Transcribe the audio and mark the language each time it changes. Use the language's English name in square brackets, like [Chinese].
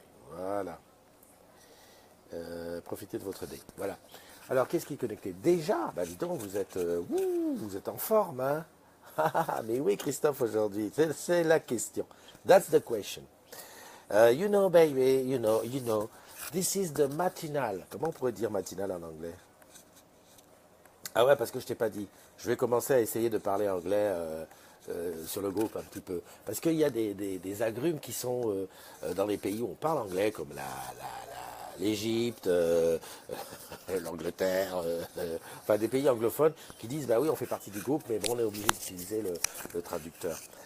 [French] Voilà. Profitez de votre dé. Voilà. Alors, qu'est-ce qui est connecté? Déjà, bah dis donc, vous êtes en forme, hein? Mais oui, Christophe, aujourd'hui, c'est la question. [English] That's the question. You know, baby, you know, this is the matinal. [French] Comment on pourrait dire matinal en anglais? Ah ouais, parce que je t'ai pas dit. Je vais commencer à essayer de parler anglais sur le groupe un petit peu. Parce qu'il y a des agrumes qui sont dans les pays où on parle anglais, comme l'Égypte, l'Angleterre, enfin des pays anglophones qui disent bah oui on fait partie du groupe mais bon on est obligé d'utiliser le traducteur.